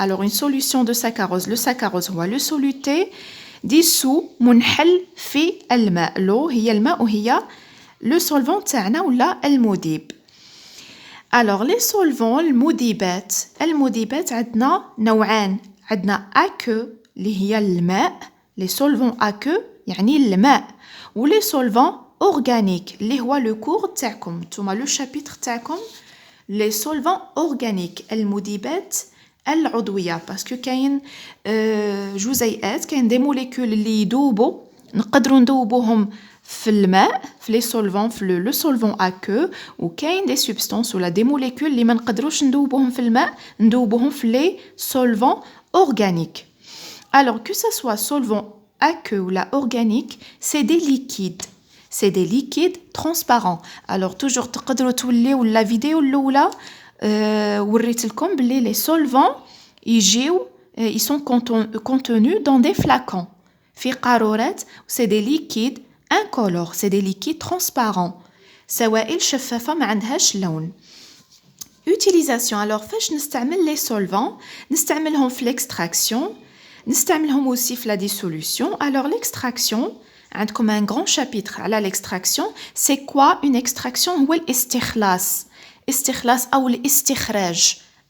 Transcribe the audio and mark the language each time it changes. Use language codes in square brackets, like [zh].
[fr] Alors, une solution de saccharose, le saccharose هو le soluté, dissous [ar] منحل في الماء. l'eau هي الماء وهي [fr] le solvant [ar] تاعنا ولا المذيب. alors les solvants المذيبات عندنا نوعان. عندنا aqueux اللي هي الماء, [fr] les solvants aqueux [ar] يعني الماء, و [fr] les solvants organiques [ar] اللي هو le cours تاعكم نتوما le chapitre تاعكم les solvants organiques المذيبات العضوية. باسكو كاين جزيئات, كاين دي موليكول اللي يذوبوا نقدروا ندوبوهم في الماء في les solvants في le solvant aqueux, وكاين des substances ولا des molécules اللي ما نقدروش ندوبوهم في الماء ندوبوهم في les solvants organiques. [fr] Alors que ça soit solvant aqueux ou la organique, c'est des liquides transparents. [ar] Alors toujours تقدروا توليو la vidéo الاولى وريت لكم بلي [fr] les solvants ils sont contenus dans des flacons [ar] في قارورات. [fr] c'est des liquides incolores, c'est des liquides transparents. [ar] سوائل شفافة ما عندهاش لون. [fr] utilisation. [ar] alors فاش نستعمل les solvants, نستعملهم في l'extraction, نستعملهم aussi في la dissolution. [fr] alors l'extraction, عندكم un grand chapitre على l'extraction. c'est quoi une extraction? [ar] هو الاستخلاص أو الاستخراج.